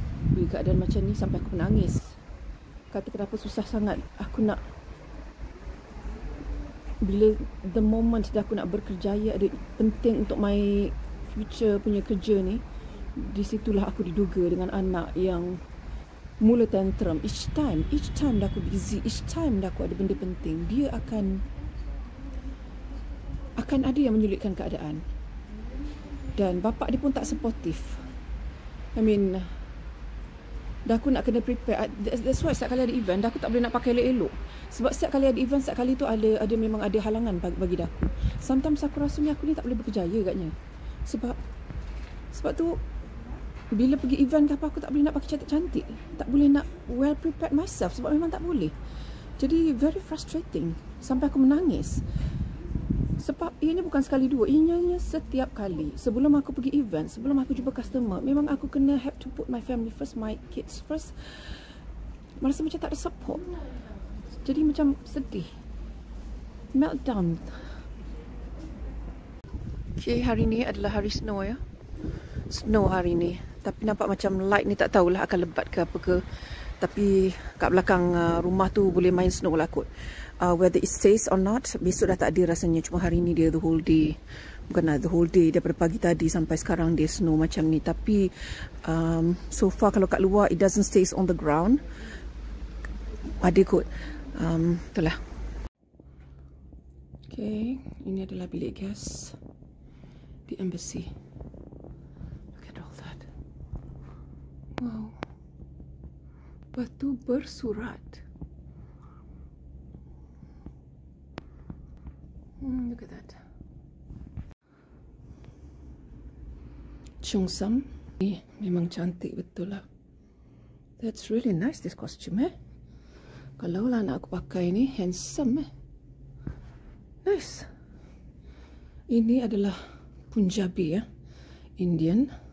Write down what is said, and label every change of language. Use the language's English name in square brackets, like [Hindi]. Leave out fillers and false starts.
[Malay] Bila keadaan macam ni sampai aku menangis. Kata kenapa susah sangat aku nak, bila [English] the moment [Malay] dah aku nak berkerjaya, ada penting untuk [English] my future [Malay] punya kerja ni, di situlah aku diduga dengan anak yang mula tantrum. [English] Each time [Malay] dah aku busy, [English] each time [Malay] dah aku ada benda penting, dia akan ada yang menyulitkan keadaan. Dan bapak dia pun tak supportive. [English] I mean, [Malay] dah aku nak kena prepare. [English] That's why [Malay] setiap kali ada event, dah aku tak boleh nak pakai elok-elok. Sebab setiap kali ada event, setiap kali tu ada memang ada halangan bagi dah aku. [English] Sometimes [Malay] aku rasa ni aku ni tak boleh berkejaya agaknya. Sebab tu bila pergi event ke apa, aku tak boleh nak pakai cantik-cantik. Tak boleh nak [English] well prepared myself [Malay] sebab memang tak boleh. Jadi [English] very frustrating [Malay] sampai aku menangis. Sebab ianya bukan sekali dua, ianya setiap kali. Sebelum aku pergi event, sebelum aku jumpa customer, memang aku kena [English] have to put my family first, my kids first. [Malay] Merasa macam tak ada support. Jadi macam sedih. Meltdown. Okay, hari ni adalah hari snow ya. Snow hari ni. Tapi nampak macam light ni tak tahulah akan lebat ke apa ke. Tapi kat belakang rumah tu boleh main snow lah kot. [English] Whether it stays or not, [Malay] besok dah tak ada rasanya. Cuma hari ni dia [English] the whole day. [Malay] Bukan the whole day, daripada pagi tadi sampai sekarang dia snow macam ni. Tapi [English] so far [Malay] kalau kat luar [English] it doesn't stays on the ground. [Malay] Ada kot. Itulah. Okay, ini adalah bilik gas di embassy. [English] Look at all that. Wow. [Malay] Batu bersurat. [English] Look at that. [Malay] Cheongsam. Ni memang cantik betul lah. [English] That's really nice this costume [Malay] Kalau lah nak aku pakai ni, [English] handsome Nice. [Malay] Ini adalah Punjabi Indian.